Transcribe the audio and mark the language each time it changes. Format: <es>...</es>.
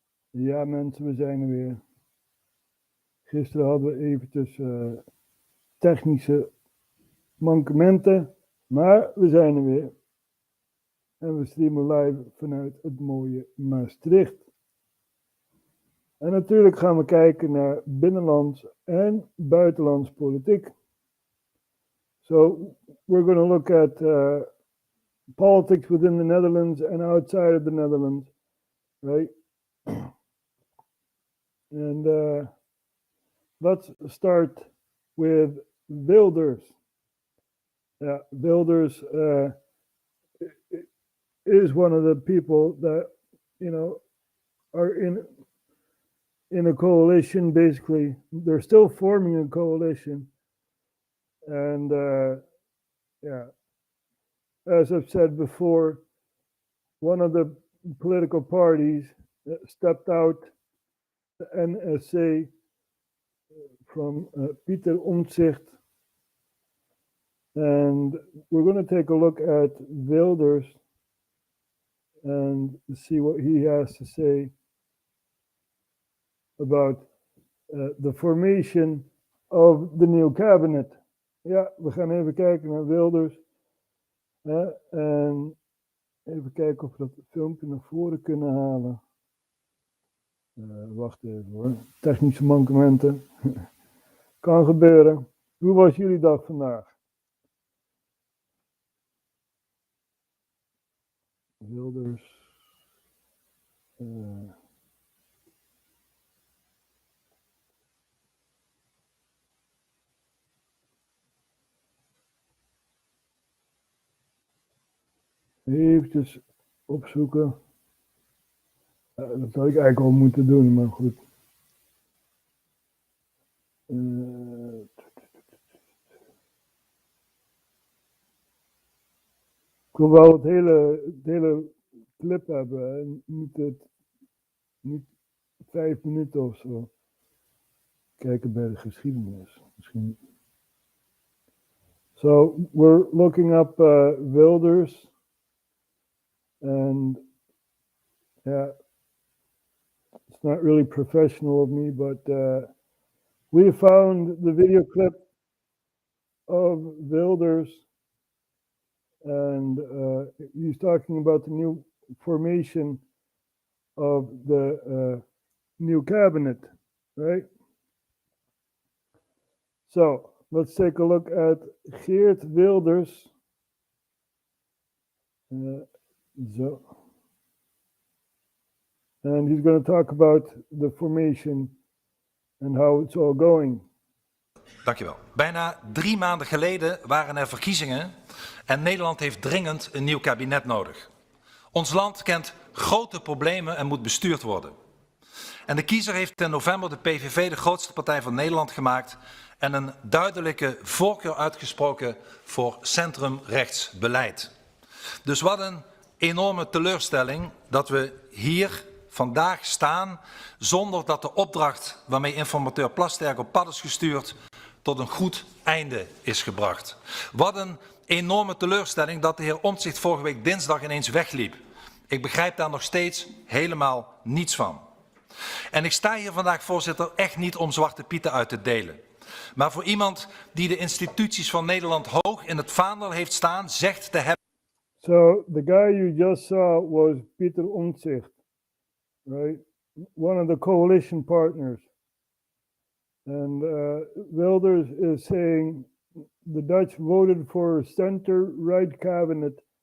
<nl>Ja mensen, we zijn er weer. Gisteren hadden we eventjes technische mankementen, maar we zijn er weer. En we streamen live vanuit het mooie Maastricht. En natuurlijk gaan we kijken naar binnenlands en buitenlands politiek.</nl> <en>So we're going to look at politics within the Netherlands and outside of the Netherlands, right? And let's start with Wilders. Yeah, Wilders is one of the people that, you know, are in a coalition. Basically, they're still forming a coalition, and yeah, as I've said before, one of the political parties stepped out, the NSC, from Pieter Omtzigt, and we're going to take a look at Wilders and see what he has to say about the formation of the new cabinet.</en> <nl>Ja, we gaan even kijken naar Wilders. En even kijken of we dat filmpje naar voren kunnen halen. Wacht even hoor. Technische mankementen. Kan gebeuren. Hoe was jullie dag vandaag? Wilders. Eventjes opzoeken. Dat had ik eigenlijk al moeten doen, maar goed. Ik wil wel het hele clip hebben en niet 5 minuten of zo. Kijken bij de geschiedenis misschien.</nl> <en>So we're looking up Wilders. And yeah, it's not really professional of me, but we found the video clip of Wilders, and he's talking about the new formation of the new cabinet, right? So let's take a look at Geert Wilders. So, and he's going to talk about the formation and how it's all going.</en> <nl>Dankjewel. Bijna 3 maanden geleden waren er verkiezingen en Nederland heeft dringend een nieuw kabinet nodig. Ons land kent grote problemen en moet bestuurd worden. En de kiezer heeft in november de PVV de grootste partij van Nederland gemaakt en een duidelijke voorkeur uitgesproken voor centrumrechts beleid. Dus wat een enorme teleurstelling dat we hier vandaag staan zonder dat de opdracht waarmee informateur Plasterk op pad is gestuurd tot een goed einde is gebracht. Wat een enorme teleurstelling dat de heer Omtzigt vorige week dinsdag ineens wegliep. Ik begrijp daar nog steeds helemaal niets van. En ik sta hier vandaag, voorzitter, echt niet om zwarte pieten uit te delen. Maar voor iemand die de instituties van Nederland hoog in het vaandel heeft staan, zegt te hebben...</nl> <en>So the guy you just saw was Pieter Omtzigt, right? One of the coalition partners. And Wilders is saying the Dutch voted for a center-right cabinet.</en>